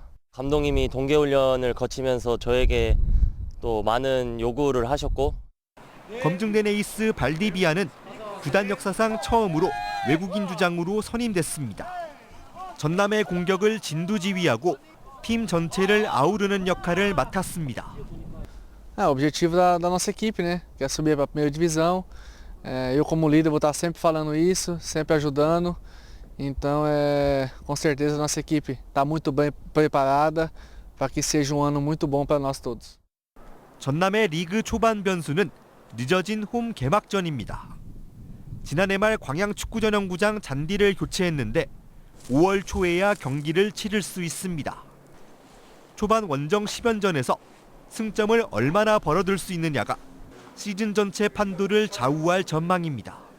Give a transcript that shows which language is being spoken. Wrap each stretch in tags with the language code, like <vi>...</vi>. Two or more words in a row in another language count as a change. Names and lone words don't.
<ko>감독님이 동계훈련을 거치면서 저에게 또 많은 요구를 하셨고 검증된 에이스 발디비아는 구단 역사상 처음으로 외국인 주장으로 선임됐습니다. 전남의 공격을 진두지휘하고 팀 전체를 아우르는 역할을 맡았습니다.</ko> <pt>O objetivo da nossa equipe, né? Que é subir para a primeira divisão. Eu como líder vou estar sempre falando isso, sempre ajudando. Então, com certeza a nossa equipe está muito bem preparada para que seja um ano muito bom para nós todos.</pt> <ko>전남의 리그 초반 변수는 늦어진 홈 개막전입니다. 지난해 말 광양 축구전용구장 잔디를 교체했는데 5월 초에야 경기를 치를 수 있습니다. 초반 원정 10연전에서 승점을 얼마나 벌어들 수 있느냐가 시즌 전체 판도를 좌우할 전망입니다.</ko>